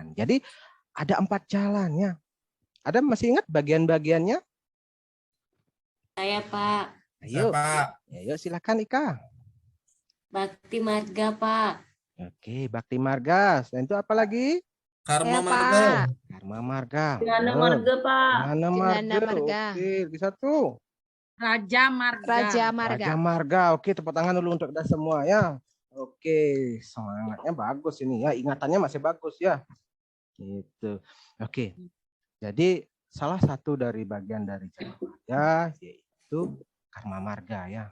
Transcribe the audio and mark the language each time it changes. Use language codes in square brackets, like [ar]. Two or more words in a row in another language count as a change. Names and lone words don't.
[id] Jadi ada 4 jalan ya. Ada masih ingat bagian-bagiannya? Saya, Pak. Ayo. Pak. Ayo silakan Ika. Bakti marga, Pak. Oke, Bakti Marga. Selain itu apa lagi? Karma Ya, Marga. Pak. Karma Marga. Jana Belum. marga, Pak. Jana Jana Marga. Marga. Oke, bisa tuh. Raja Marga. Raja Marga. Raja Marga. Oke, tepuk tangan dulu untuk kita semua ya. Oke, semangatnya bagus ini ya. Ingatannya masih bagus ya. Gitu. Oke. Jadi salah satu dari bagian dari Jana Marga yaitu Karma Marga ya.